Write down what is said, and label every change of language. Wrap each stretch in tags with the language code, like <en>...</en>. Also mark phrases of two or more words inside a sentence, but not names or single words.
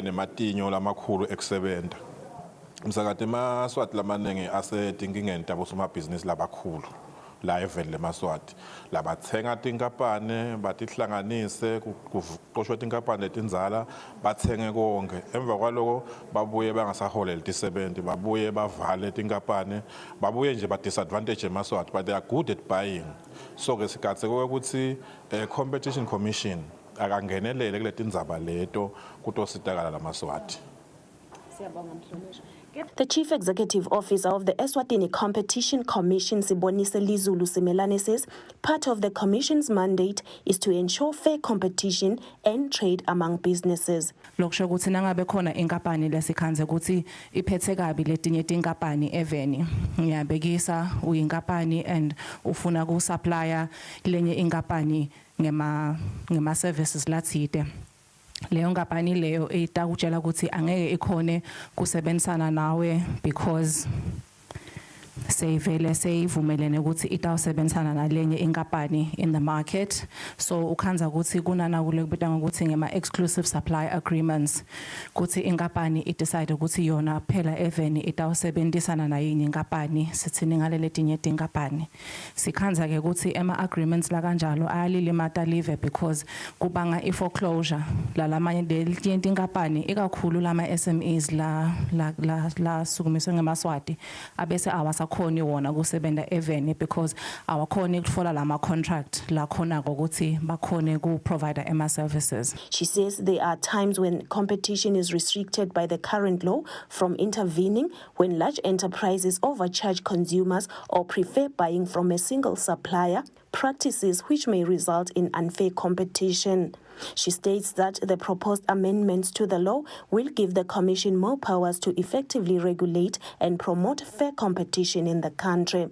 <ss>nematinyo lamakhulu ekusebenta umsakade maswati lamaningi asetinkingeni tabo soma business labakhulu la evele lemaswati labathenga tinkampane batihlanganise kuqoshwe tinkampane letinzala bathenge konke emva kwaloko babuye bangasaholela tisebenti babuye bavale tinkampane babuye nje ba disadvantage emaswati</ss> <en>but they are good at buying</en> <ss>so ke sikatse ukuthi</ss> <en>competition commission</en> <ss>akangenelele kule tindzaba leto kutositakala lamaswati.</ss> <en>The Chief Executive Officer of the Eswatini Competition Commission, Sibonise Lizulu Simelane, says part of the Commission's mandate is to ensure fair competition and trade among businesses.</en> <ss>Lokusho ukuthi nangabe khona inkampani lesikhanze ukuthi iphethe kabi letinye tinkampani eveni ngiyabekisa uyinkampani and ufuna ku supplier lenye inkampani ngema services lathide leyo nkampani leyo itakutshela ukuthi angeke ikhone kusebenzisana nawe because seyivumelene ukuthi itawusebenzisana nalenye inkampani</ss> <en>in the market</en> <ss>so ukhanza ukuthi kunana kule kubita ngokuthi ngema</ss> <en>exclusive supply</en> <ss>agreements ukuthi inkampani idecide ukuthi yona phela eveni itawusebenzisana nayinye inkampani sithini ngalele tinye tinkampani sikhanza ke ukuthi ema agreements la kanjalo ayalile mata live because kubanga iforeclosure lalamanye letinye tinkampani ikakhulu lama SMEs la sukumiswe ngemaswati abese awasakhoni wona kusebenta eveni because awakhoni ukutfola lama contract la khona ukuthi bakhone ku provider ema services.</ss> <en>She says there are times when competition is restricted by the current law from intervening when large enterprises overcharge consumers or prefer buying from a single supplier, practices which may result in unfair competition. She states that the proposed amendments to the law will give the Commission more powers to effectively regulate and promote fair competition in the country.</en>